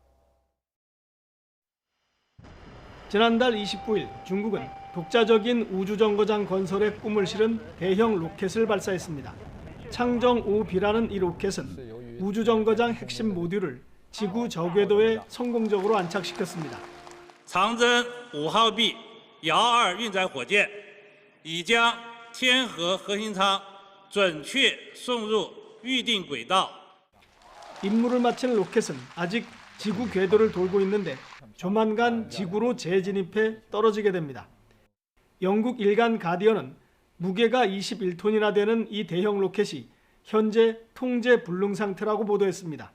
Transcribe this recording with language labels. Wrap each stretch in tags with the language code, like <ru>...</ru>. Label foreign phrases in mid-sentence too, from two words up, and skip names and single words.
<ko>지난달 29일 중국은 독자적인 우주정거장 건설의 꿈을 실은 대형 로켓을 발사했습니다. 창정-5B라는 이 로켓은 우주정거장 핵심 모듈을 지구 저궤도에 성공적으로 안착시켰습니다.</ko> <zh>장전 5号B遥2运载火箭已将天河核心舱准确送入预定轨道。</zh> <ko>임무를 마친 로켓은 아직 지구 궤도를 돌고 있는데 조만간 지구로 재진입해 떨어지게 됩니다. 영국 일간 가디언은 무게가 21톤이나 되는 이 대형 로켓이 현재 통제 불능 상태라고 보도했습니다.</ko>